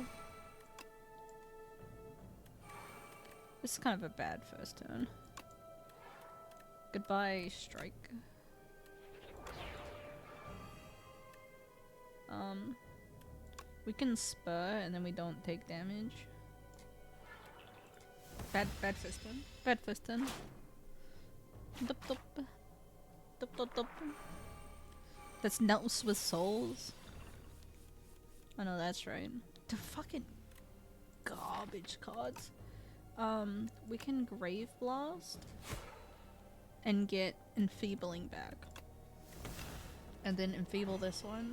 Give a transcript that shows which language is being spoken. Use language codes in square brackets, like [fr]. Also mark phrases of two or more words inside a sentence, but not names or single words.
[en] This is kind of a bad first turn. Goodbye, Strike. We can spur and then we don't take damage. Bad fistin. Bad fistin. Dup dup. Dup dup dup. That's Notes with Souls. I know that's right. The fucking garbage cards. We can Grave Blast and get Enfeebling back. And then Enfeeble this one.